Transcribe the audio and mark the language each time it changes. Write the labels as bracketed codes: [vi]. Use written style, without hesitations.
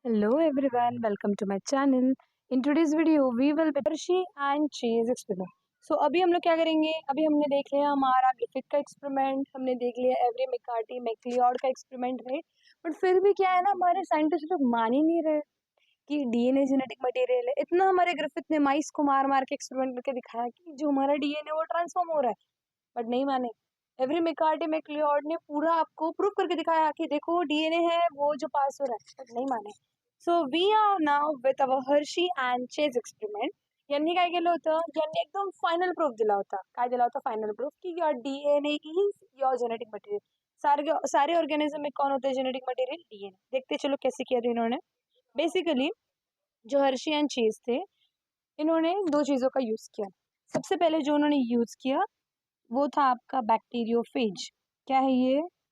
[en] Hello everyone, welcome to my channel. In today's video, we will be Hershey and Chase experiment. [hi] So अभी हम लोग क्या करेंगे? अभी हमने देख लिया हमारा ग्रिफिथ का एक्सपेरिमेंट, हमने देख लिया एवरी मैककार्टी मैक्लियोड का एक्सपेरिमेंट, राइट? बट फिर भी क्या है ना, हमारे साइंटिस्ट लोग मान ही नहीं रहे कि डीएनए जेनेटिक मटेरियल है। इतना हमारे ग्रिफिथ ने माइस को मार मार के एक्सपेरिमेंट करके दिखाया कि जो हमारा डीएनए वो ट्रांसफॉर्म हो रहा है, बट नहीं माने। एवरी मैककार्टी मैक्लियोड ने पूरा आपको प्रूव करके दिखाया कि देखो डीएनए है वो जो पास हो रहा है, बट नहीं माने। [en] So we are now with our Hershey and Chase experiment. [mr] यांनी काय केलं होतं, यांनी एकदम फायनल प्रूफ दिला होता. काय दिला होता फायनल प्रूफ? [en] की your DNA is your genetic material. [hi] सारे ऑर्गेनिज्म में कौन होता है जेनेटिक मटेरियल? डीएनए. देखते चलो कैसे किया था इन्होंने. बेसिकली जो हर्शी एंड चेज थे, इन्होंने दो चीज़ों का यूज़ किया. सबसे पहले जो उन्होंने यूज़ किया वो था आपका बैक्टीरियोफेज. क्या है ये?